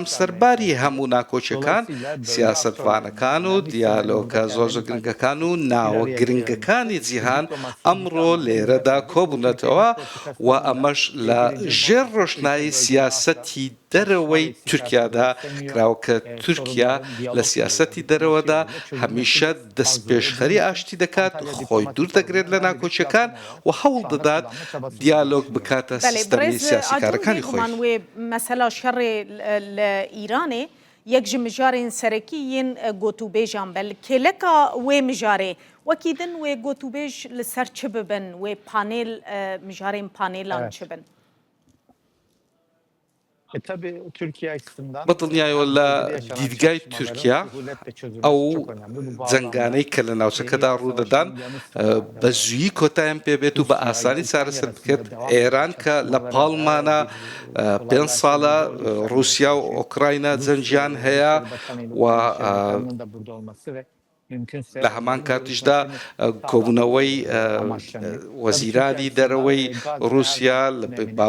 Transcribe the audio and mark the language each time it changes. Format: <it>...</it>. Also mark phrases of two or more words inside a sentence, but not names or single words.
<ckb>سەرباری هەموو ناکۆچەکان سیاسەتوانەکان و دیالۆگە زۆر گرنگەکان و ناوە گرنگەکانی جیهان ئەمڕۆ لێرەدا کۆبوونەتەوە و ئەمەش لە ژێر ڕۆشنایی سیاسەتی دەرەوەی تورکیادا کراوە کە تورکیا لە سیاسەتی دەرەوەدا هەمیشە دەستپێشخەری ئاشتی دەکات خۆی دوور دەگرێت لە ناکۆچیەکان و هەوڵ دەدات دیالۆگ بکاتە سیستەمی سیاسیکارەکانی خۆی</ckb> <ku>مەسەلا شەڕێ لە ئیرانێ یەک ji mijarên serekî yên gotûbêjan be li kêleka wê mijarê wekî din wê gotûbêj li ser çi bibin wê panêl mijarên panêlan çi bin</ku> <tr>Tabii Türkiye açısından</tr> <ckb>بەدڵنیایەوە لە دیدگای تورکیا ئەو جەنگانەی کە لە ناوچەکەدا ڕوودەدان بە زوویی کۆتاییان پێبێت و بە ئاسانی چارەسەر بکرێت ئێران کە لە پاڵمانە 5 ساڵە رووسیا و ئۆکراینە جەنجیان هەیە و لە هەمان کاتیشدا کۆبوونەوەی وەزیرانی دەرەوەی رووسیا با</ckb>